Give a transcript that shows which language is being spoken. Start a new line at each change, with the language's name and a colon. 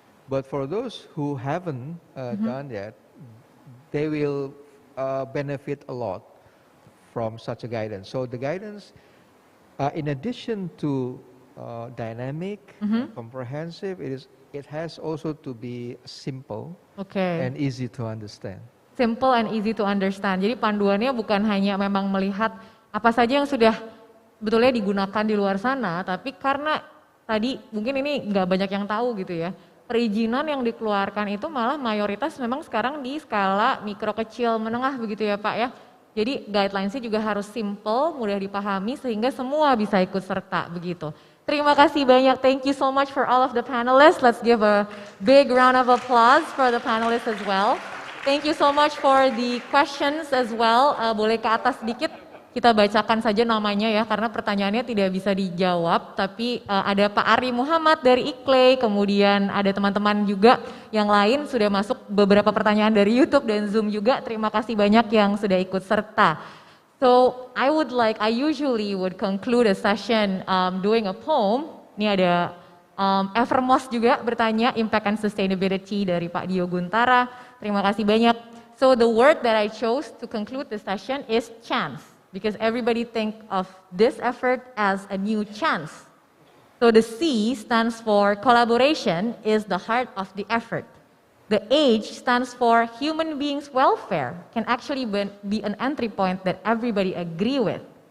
English: But for those who haven't done yet, they will benefit a lot from such a guidance. So the guidance, in addition to dynamic, comprehensive, it has also to be simple and easy to understand. Simple and easy to understand.
Indonesian: Jadi panduannya bukan hanya memang melihat apa saja yang sudah sebetulnya digunakan di luar sana, tapi karena tadi mungkin ini nggak banyak yang tahu gitu ya, perizinan yang dikeluarkan itu malah mayoritas memang sekarang di skala mikro, kecil, menengah begitu ya Pak ya. Jadi guidelines-nya juga harus simple, mudah dipahami sehingga semua bisa ikut serta begitu. Terima kasih banyak,
English: thank you so much for all of the panelists. Let's give a big round of applause for the panelists as well. Thank you so much for the questions as well.
Indonesian: Boleh ke atas sedikit, kita bacakan saja namanya ya, karena pertanyaannya tidak bisa dijawab. Tapi ada Pak Ari Muhammad dari IKLE, kemudian ada teman-teman juga yang lain sudah masuk beberapa pertanyaan dari YouTube dan Zoom juga. Terima kasih banyak yang sudah ikut serta.
English: So I usually would conclude a session doing a poem.
Indonesian: Ini ada Evermos juga bertanya, Impact and Sustainability dari Pak Dio Guntara. Terima kasih banyak.
English: So the word that I chose to conclude the session is chance, because everybody think of this effort as a new chance. So the C stands for collaboration, is the heart of the effort. The H stands for human beings' welfare, can actually be an entry point that everybody agree with.